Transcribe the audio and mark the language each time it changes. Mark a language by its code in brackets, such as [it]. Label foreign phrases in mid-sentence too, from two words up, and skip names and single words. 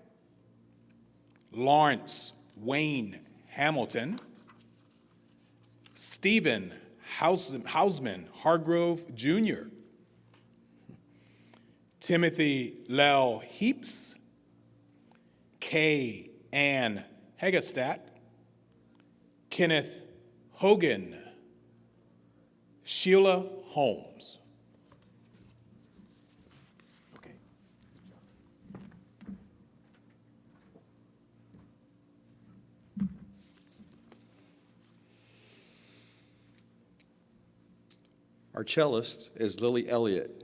[en] Lawrence Wayne Hamilton, Stephen Hausman Hargrove Jr., Timothy Lel Heaps, Kay Ann Hegestad, Kenneth Hogan, Sheila Holmes. Okay. Our cellist is Lily Elliott.